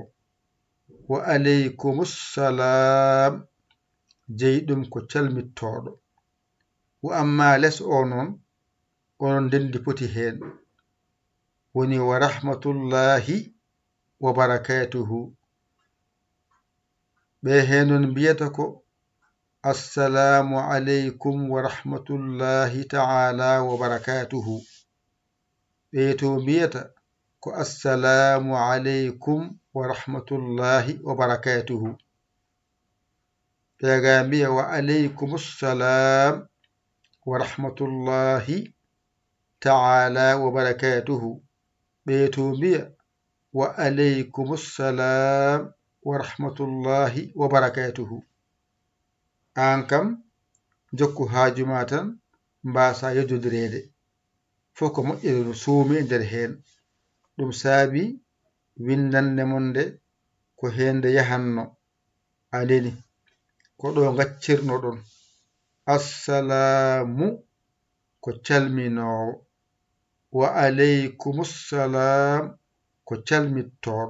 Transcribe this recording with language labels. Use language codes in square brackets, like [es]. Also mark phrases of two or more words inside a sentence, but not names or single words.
[ar] وعليكم السلام [ff] jeyɗum ko calmittoɗo. Wa amma les o non onon dendi poti hen woni [ar] ورحمة الله وبركاته. [ff] Ɓe henon mbiyata ko [ar] السلام عليكم ورحمة الله تعالى وبركاته. [ff] Ɓe to mbiyata ko [ar] السلام عليكم ورحمة الله وبركاته. [ff] Ɓega mbiya [ar] وعليكم السلام ورحمة الله تعالى وبركاته. [ff] Ɓe to mbiya [ar] وعليكم السلام ورحمة الله وبركاته. [ff] An kam jokku haajuma tan mbasa yejjodirede fof ko moƴƴere no suumi e nder hen. Ɗum saabi windande mon nde ko hende yahanno aleni ko ɗo gaccirno ɗon assalamu ko calminowo, [ar] وعليكم السلام [ff] ko calmittoɗo.